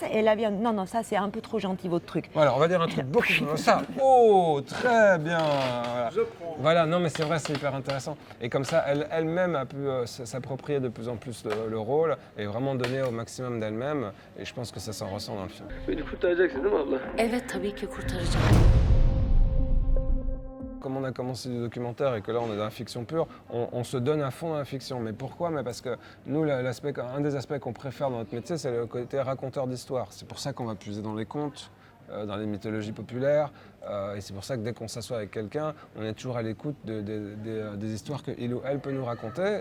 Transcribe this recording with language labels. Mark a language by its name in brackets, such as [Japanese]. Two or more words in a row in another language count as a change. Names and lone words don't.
[French] Et elle a dit non, ça c'est un peu trop gentil votre truc. Voilà, on va dire un truc beaucoup plus ça. Oh, très bien. Voilà. Voilà, non mais c'est vrai, c'est hyper intéressant. Et comme ça, elle-même a pu s'approprier de plus en plus le rôle et vraiment donner au maximum d'elle-même. Et je pense que ça s'en ressent dans le film. [Turkish] Beni kurtaracaksın değil mi abla? Evet tabii ki kurtaracağım. [French] Comme on a commencé du documentaire et que là on est dans la fiction pure, on se donne à fond dans la fiction. Mais pourquoi? Mais parce que nous, un des aspects qu'on préfère dans notre métier, c'est le côté raconteur d'histoire. C'est pour ça qu'on va puiser dans les contes, dans les mythologies populaires. Et c'est pour ça que dès qu'on s'assoit avec quelqu'un, on est toujours à l'écoute des histoires qu'il ou elle peut nous raconter.